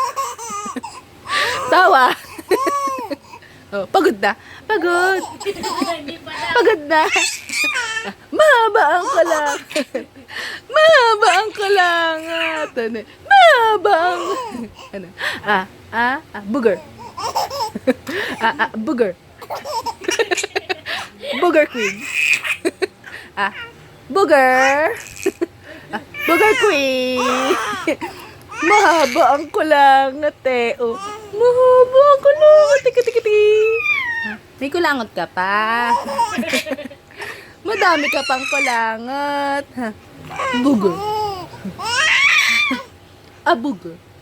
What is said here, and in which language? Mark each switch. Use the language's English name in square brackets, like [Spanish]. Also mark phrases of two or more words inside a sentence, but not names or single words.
[Filipino] Tawa. Oh, pagod na. Pagod. Pagod na. Mahaba ang kulangot. Mahaba ang kulangot. Mahaba ang... Ano? Booger. Booger. [English] Booger queen. [Filipino] Booger. [English] Booger queen. [Filipino] Mahaba ang kulangot eh. Oh, mahaba ang kulangot. Tiki-tiki-tiki. May kulangot ka pa. Madami ka pang kulangot. [English] Booger. Booger.